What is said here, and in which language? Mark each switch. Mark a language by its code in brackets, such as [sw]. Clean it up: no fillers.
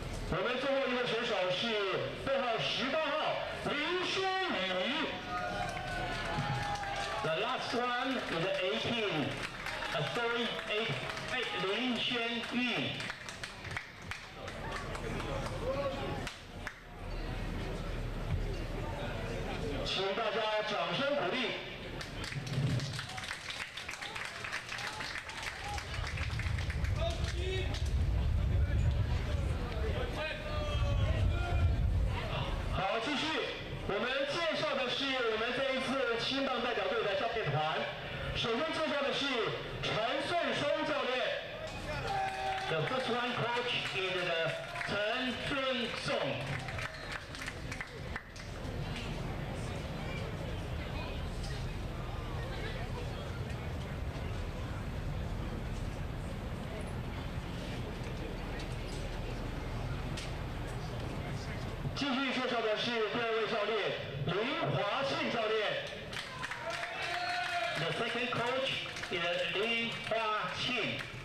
[zh] 我们最后一位选手是背号18号林轩宇。 [en] The last one is 18, sorry, 8 林轩宇。 [zh] 请大家掌声鼓励。好，继续。我们介绍的是我们这一次青棒代表队的教练团。首先介绍的是陈顺松教练。 [en] The first one coach is 陈顺松。 [zh] 继续介绍的是第2位教练林华庆教练。 [en] The second coach is 林华庆。